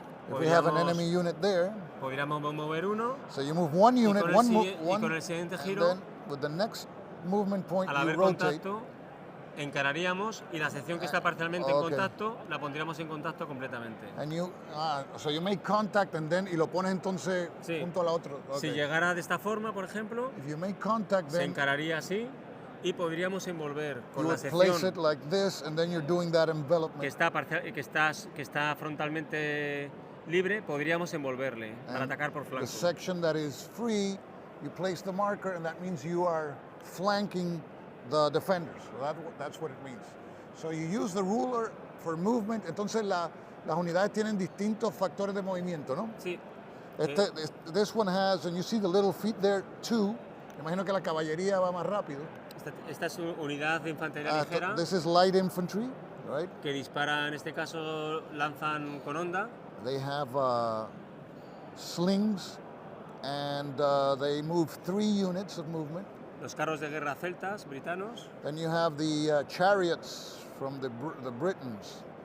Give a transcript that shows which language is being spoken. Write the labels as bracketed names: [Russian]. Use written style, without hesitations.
[English] if we have an enemy unit there, [Spanish] podríamos mover uno. [English] So you move one unit, [Spanish] y con el siguiente giro, [English] and then with the next movement point, [Spanish] al haber contacto, encararíamos y la sección que está parcialmente en contacto la pondríamos en contacto completamente. [English] And so you make contact and then [Spanish] y lo pones entonces junto a la otra. Si llegara de esta forma, por ejemplo, [English] if you make contact, [Spanish] se encararía así y podríamos envolver con la sección [English] place it like this, and then you're doing that envelopment. [Spanish] que está frontalmente libre, podríamos envolverle para atacar por flanco. [English] The section that is free, you place the marker, and that means you are flanking the defenders. So that's what it means. So you use the ruler for movement. [Spanish] Entonces las unidades tienen distintos factores de movimiento, ¿no? Sí. [English] This one has, and you see the little feet there, 2. [Spanish] Imagino que la caballería va más rápido. Esta es una unidad de infantería ligera. [English] This is light infantry, right? [Spanish] Que dispara, en este caso, lanzan con onda. [English] They have slings, and they move 3 units of movement. [Spanish] Los carros de guerra celtas, britanos. [English] Then you have the chariots from the Britons.